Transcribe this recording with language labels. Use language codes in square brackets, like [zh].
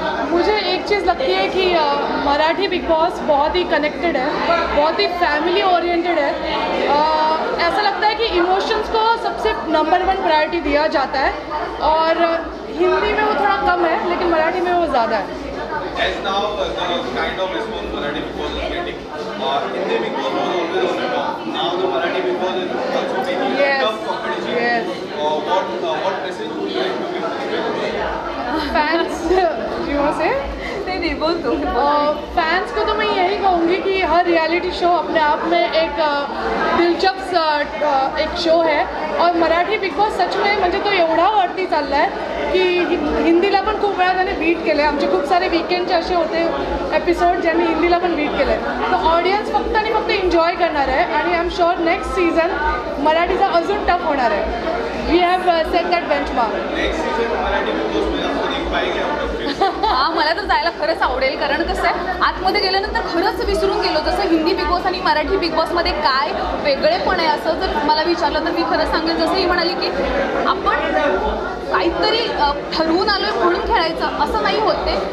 [hi] मुझे एक चीज़ लगती है कि मराठी बिग बॉस बहुत ही कनेक्टेड है, बहुत ही फैमिली ओरिएंटेड है. ऐसा लगता है कि इमोशंस को सबसे नंबर 1 प्रायोरिटी दिया जाता है, और हिंदी में वो थोड़ा कम है लेकिन मराठी में वो ज़्यादा है। [en] As now the kind of response Marathi Big Boss is getting, Hindi Big Boss was always on the top. Now the Marathi Big Boss is also making tough competition. Yes. What message would you like to give to the fans? Fans you want to say? [hi] नहीं बोल दो। Fans को तो मैं यही कहूँगी कि हर reality show अपने आप में एक दिलचस्प एक शो है, और मराठी बिग बॉस सच में [mr] म्हणजे तो एवढा वरती चालला आहे की हिंदीला पण खूप वेळा त्याने बीट केलं आहे. आमचे खूप सारे वीकेंडचे असे होते एपिसोड ज्यांनी हिंदीला पण बीट केलं आहे. तर ऑडियन्स फक्त आणि फक्त एन्जॉय करणार आहे, आणि [en] I am sure next season [mr] मराठीचा अजून टफ होणार आहे. [en] We have set that benchmark. [hi] Next season Marathi big boss में आपको देख पाएंगे आप? [mr] हां, मला तर जायला खरंच आवडेल, कारण कसं आहे आतमध्ये गेल्यानंतर खरंच विसरून गेलो. जसं हिंदी बिग बॉस आणि मराठी बिग बॉसमध्ये काय वेगळेपण आहे असं जर मला विचारलं तर मी खरं सांगेन, जसं ही म्हणाली की आपण काहीतरी ठरवून आलोय म्हणून खेळायचं असं नाही होते.